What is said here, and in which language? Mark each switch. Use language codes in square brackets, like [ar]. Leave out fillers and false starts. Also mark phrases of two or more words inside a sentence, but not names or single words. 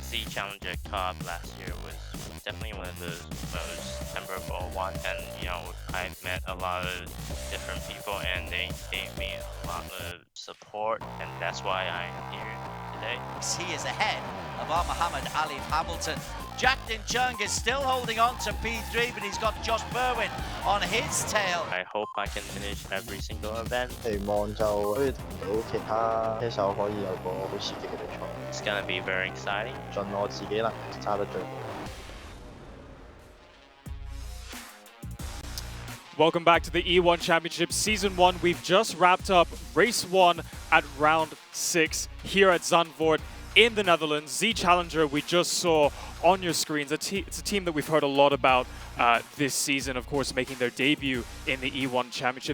[en] Z Challenger Cup last year was definitely one of the most memorable ones, and I've met a lot of different people and they gave me a lot of support, and that's why I'm here today. He is ahead of our Muhammad Ali Hamilton. Jack Chung is still holding on to P3, but he's got Josh Berwin on his tail. I hope I can finish every single event. [yue] 期望就可以同到其他車手可以有個好刺激嘅比賽。 [en] It's gonna be very exciting. [yue] 盡我自己能力揸得最好。 [en] Welcome back to the E1 Championship Season 1. We've just wrapped up Race 1 at Round 6 here at Zandvoort in the Netherlands. Z Challenger we just saw on your screens. It's a team that we've heard a lot about this season, of course, making their debut in the E1 Championship.